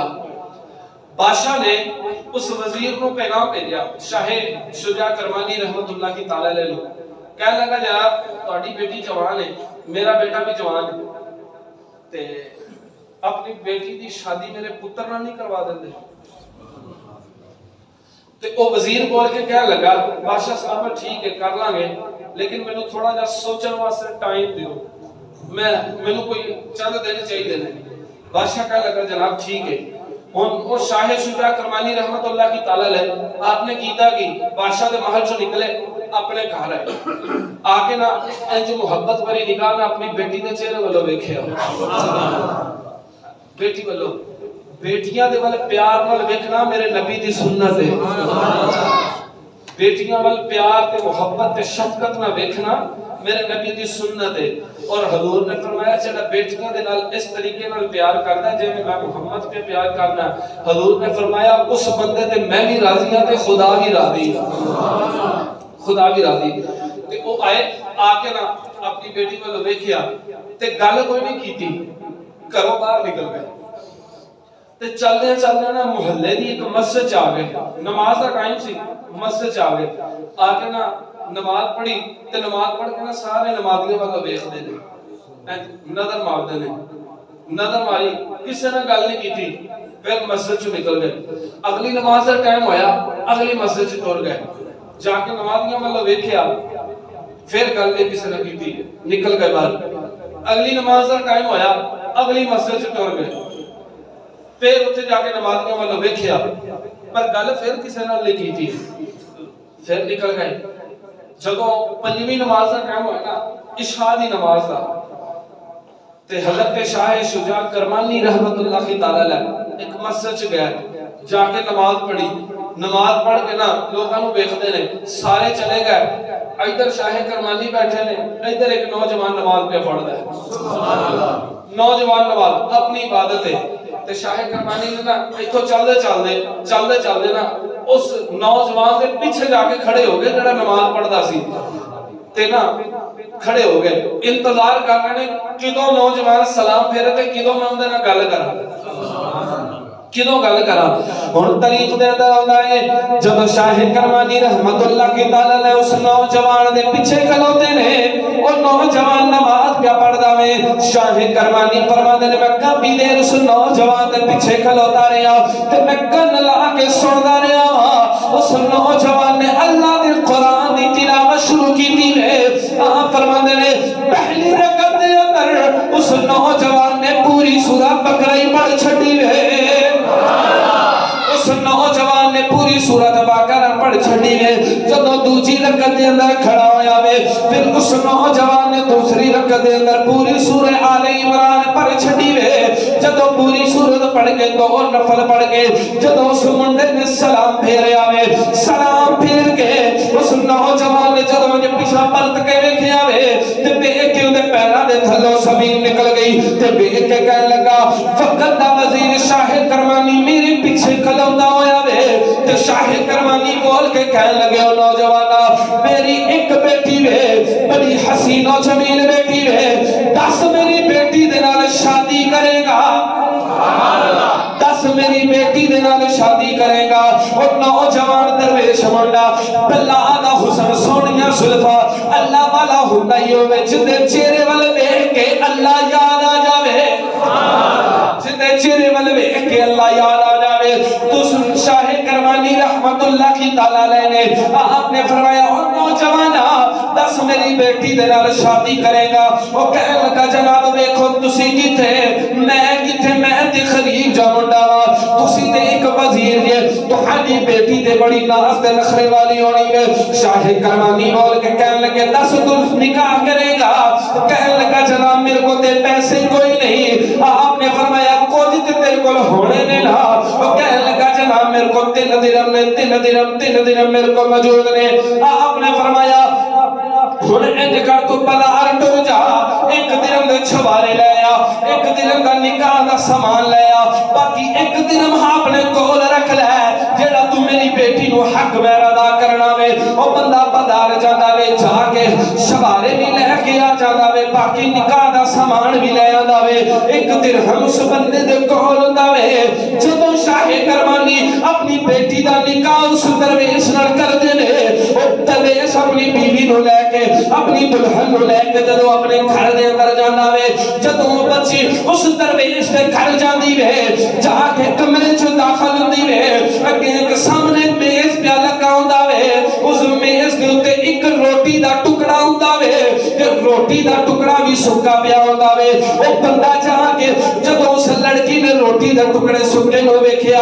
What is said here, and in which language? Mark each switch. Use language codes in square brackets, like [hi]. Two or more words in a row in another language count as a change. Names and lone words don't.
[ur] بادشاہ نے اس وزیر کو پیغام بھیجا، [pa] شاہ شجاع کرمانی [ar] رحمت اللہ تعالی علیہ، [pa] کہنے لگا جناب تہاڈی بیٹی جوان ہے میرا بیٹا بھی جوان ہے تے اپنی بیٹی دی شادی میرے پتر نال نہیں کروا دیندے تے او وزیر بول کے کہنے لگا بادشاہ صاحب ٹھیک ہے کر لیں گے لیکن مینوں تھوڑا جا سوچن واسطے ٹائم دیو مینوں کوئی چند دن چاہیے نے بادشاہ کہنے لگا جناب ٹھیک ہے ہن وہ شاہ شجاع کرمانی [ar] رحمت اللہ کی تعالی علیہ [pa] آپ نے کیتا کہ بادشاہ دے محل چوں نکلے اپنے گھر آئے آ کے نا انج محبت بھری نگاہ نال اپنی بیٹی دے چہرے ولوں ویکھیا بیٹی ولوں بیٹیاں دے ول پیار نال ویکھنا میرے نبی دی سنت ہے بیٹیاں ول پیار تے محبت تے شفقت نال ویکھنا میرے نبی دی سنت ہے اور حضور نے فرمایا جڑا بیٹیاں دے نال اس طریقے نال پیار کردا ہے جویں میں محمد پہ پیار کرنا حضور نے فرمایا اس بندے تے میں بھی راضی ہاں تے خدا بھی راضی خدا بھی راضی تے او آئے آ کے نا اپنی بیٹی ول ویکھیا تے گل کوئی نہیں کیتی گھروں باہر نکل گئے تے چلدے نا محلے دی ایک مسجد آ گئے نماز دا ٹائم سی مسجد آ گئے آ کے نا نماز پڑھی تے نماز پڑھ کے نا سارے نمازیاں ول ویکھدے نے نظر ماردے نے نظر ماری کسے نے گل نہیں کیتی پھر مسجد چوں نکل گئے اگلی نماز دا ٹائم ہویا اگلی مسجد چ ٹر گئے جا کے نمازیاں ول ویکھیا پھر گل نہیں کسے نے کیتی نکل گئے باہر اگلی نماز دا ٹائم ہویا اگلی مسجد چ ٹر گئے پھر اتنے جا کے نمازیاں ول ویکھیا پر گل پھر کسے نال نہیں کیتی پھر نکل گئے جدوں پنجویں نماز دا ٹائم ہویا نا عشاء دی نماز دا تے حضرت شاہ شجاع کرمانی [ar] رحمت اللہ کی تعالی علیہ [pa] ایک مسجد چ گیا جا کے نماز پڑھی نماز پڑھ کے نا لوکاں نوں ویکھدے نے سارے چلے گئے ادھر شاہ کرمانی بیٹھے نے ادھر ایک نوجوان نماز پہ پڑھدا ہے [ar] سبحان اللہ [pa] نوجوان نماز اپنی عبادت ہے تے شاہ کرمانی نے نا ایتھوں چلدے نا اس نوجوان دے پیچھے جا کے کھڑے ہو گئے جڑا نماز پڑھدا سی تے نا کھڑے ہو گئے انتظار کر رہے نے کدوں نوجوان سلام پھیرے تے کدوں میں اون دے نال گل کراں کدوں گل کراں ہن تاریخ دے اندر آندا ہے جب شاہ کرمانی [ar] رحمت اللہ کی تعالی [pa] نے اس نوجوان دے پیچھے کھلوتے نے او نوجوان نماز پہ پڑھدا وے شاہ کرمانی فرماندے نے میں کافی دیر اس نوجوان دے پیچھے کھلوتا رہیا تے میں کن لا کے سندا رہیا اس نوجوان نے اللہ دے قرآن دی تلاوت شروع کیتی ہے آپ فرماندے نے پہلی رکعت دے اندر اس نوجوان نے پوری سورہ بقرہ پڑھ چھڈی ہے اس نوجوان نے پوری سورۃ بقرہ پڑھ چھڈی ہے جدوں دوسری رکعت دے اندر کھڑا ہویا وے پھر اس نوجوان نے دوسری رکعت دے اندر پوری سورہ آل عمران پڑھ چھڈی ہے جدوں پوری سورت پڑھ کے دو نفل پڑھ کے جدوں اس منڈے نے سلام پھیریا وے سلام پھیر کے اس نوجوان نے جدوں جے پیچھے پلٹ کے ویکھیا وے تے ویکھ کے اودے پیراں دے تھلوں زمین نکل گئی تے ویکھ کے کہن لگا فقط دا وزیر شاہ کرمانی میرے پیچھے کھلوتا ہویا وے تے شاہ کرمانی بول کے کہن لگے او نوجوانا میری ایک بیٹی وے بڑی حسین و جمیل بیٹی وے دس میری بیٹی دے نال شادی کرے گا دس میری بیٹی دے نال شادی کرے گا اور نوجوان درویش منڈا اللہ دا حسن سونیاں زلفاں اللہ والا ہوندا ہی ہوے جدے چہرے ول ویکھ کے اللہ یاد آ جاوے جدے چہرے ول ویکھ کے اللہ یاد آ جاوے تو شاہ کرمانی [ar] رحمت اللہ کی تعالی علیہ [pa] نے آپ نے فرمایا او نوجوانا دس میری بیٹی دے نال شادی کرے گا او کہن لگا جناب ویکھو تسی کتے میں تے خلیل جا منڈا وا تسی تے ایک وزیر جے تہاڈی بیٹی تے بڑی ناز تے نخرے والی ہونی ہے شاہ کرمانی بول کے کہن لگے دس تو نکاح کرے گا کہن لگا جناب میرے کو تے پیسے کوئی نہیں آپ نے فرمایا کچھ تے تیرے کول ہونے نے نا او کہن لگا جناب میرے کو تین درہم میرے کو موجود نے آپ نے فرمایا ہن انج کر تو بازار ٹر جا ایک درہم دے چھوارے لے آ ایک درہم دا نکاح دا سامان لے آ باقی ایک درہم اپنے کول رکھ لے جیڑا تو میری بیٹی نو حق میرا ادا کرنا وے او بندہ بازار جاندا وے جا کے شوارے بھی لے کے آ جاندا وے باقی نکاح دا سامان بھی لے آندا وے ایک درہم اس بندے دے کول ہوندا وے جدوں شاہ کرمانی اپنی بیٹی دا نکاح اس درویش نال کردے نے او درویش اپنی بیوی نو لے کے اپنی دلہن نو لے کے جدو اپنے گھر دے اندر جانا وے جدو بچی اس درویش دے گھر جاندی وے جا کے کمرے چ داخل ہوندی وے اگے ایک سامنے میز پیا لگا ہوندا وے اس میز دے اوتے ایک روٹی دا ٹکڑا ہوندا وے تے روٹی دا ٹکڑا بھی سکا پیا ہوندا وے او بندہ جا کے جدو اس لڑکی نے روٹی دے ٹکڑے سکے نو ویکھیا